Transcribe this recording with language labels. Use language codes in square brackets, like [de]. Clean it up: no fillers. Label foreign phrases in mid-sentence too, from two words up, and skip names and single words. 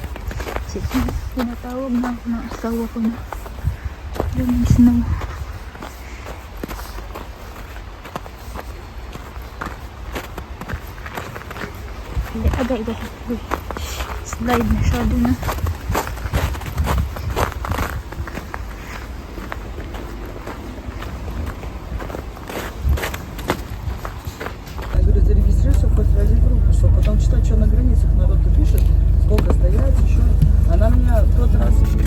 [tl] Pinatawag na ako ng asawa ko na yung snow. Agay. Slide masyado na. [ru] Я говорю, зарегистрируйся, хоть возьми группу, чтобы потом читать, что на границах народ-то пишет, сколько стоять еще. Она меня в тот раз...